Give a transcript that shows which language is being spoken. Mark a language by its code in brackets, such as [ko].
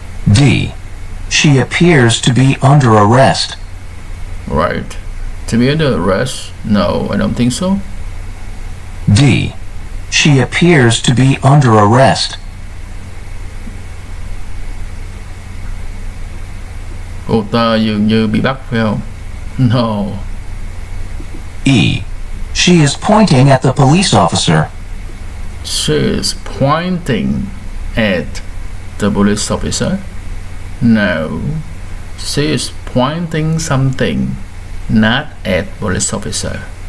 [en] D. She appears to be under arrest. Right. To be under arrest? No, I don't think so. D. She appears to be under arrest. [vi] Cô ta dường như bị bắt phải không? [en] No. E. She is pointing at the police officer. She is pointing at the police officer. No. She is pointing something, not at police officer.